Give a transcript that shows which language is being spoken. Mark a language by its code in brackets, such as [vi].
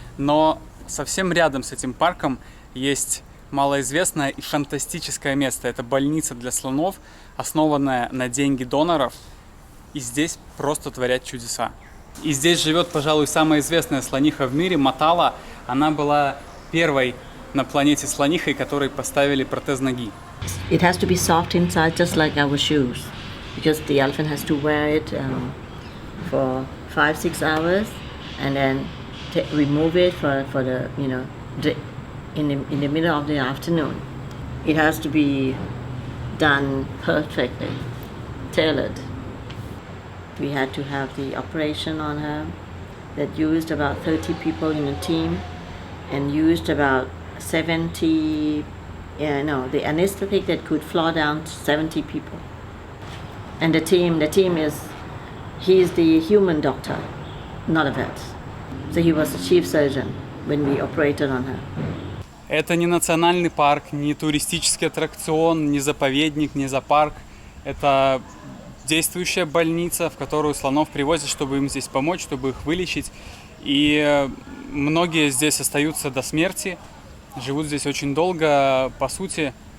[ru] Но совсем рядом с этим парком есть малоизвестное и фантастическое место. Это больница для слонов, основанная на деньги доноров. И здесь просто творят чудеса. И здесь живет, пожалуй, самая известная слониха в мире, Матала. Она была первой на планете слонихой, которой поставили протез ноги. [en] It has to be soft inside, just like our shoes, because the elephant has to wear it for 5-6 hours, and then remove it for the in the middle of the afternoon. It has to be done perfectly, tailored. We had to have the operation on her that used about 30 people in a team and used about 70, the anesthetic that could floor down 70 people. And the team he is the human doctor, not a vet. So he was the chief surgeon when we operated on her. [ru] Это не национальный парк, не туристический аттракцион, не заповедник, не зоопарк. Это действующая больница, в которую слонов привозят, чтобы им здесь помочь, чтобы их вылечить. И многие здесь остаются до смерти, живут здесь очень долго, по сути.